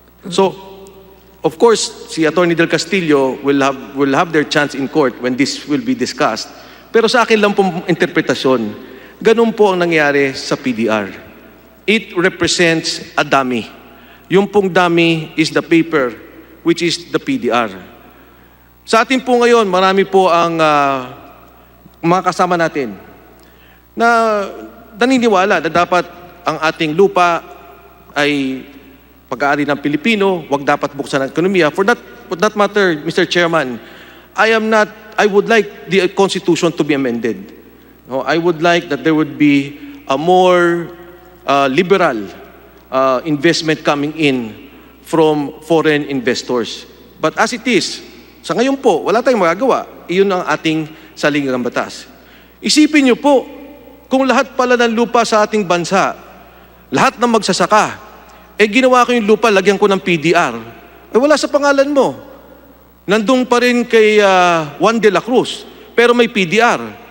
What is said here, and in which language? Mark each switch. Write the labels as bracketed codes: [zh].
[en] So, of course, si Attorney Del Castillo will have their chance in court when this will be discussed. [tl] Pero sa akin lang pong interpretasyon, ganun po ang nangyari sa PDR. [en] It represents a dummy. [tl] Yung pong [en] dummy is the paper, which is the PDR. [tl] Sa atin po ngayon, marami po ang mga kasama natin na naniniwala na dapat ang ating lupa ay pag-aari ng Pilipino, wag dapat buksan ang ekonomiya. [en] For that matter, Mr. Chairman, I would like the Constitution to be amended. No, I would like that there would be a more liberal investment coming in from foreign investors. But as it is, [tl] Sa ngayon po, wala tayong magagawa. Iyon ang ating saligang batas. Isipin niyo po, kung lahat pala ng lupa sa ating bansa, lahat ng magsasaka, ginawa ko yung lupa, lagyan ko ng PDR, wala sa pangalan mo. Nandun pa rin kay Juan de la Cruz, pero may PDR.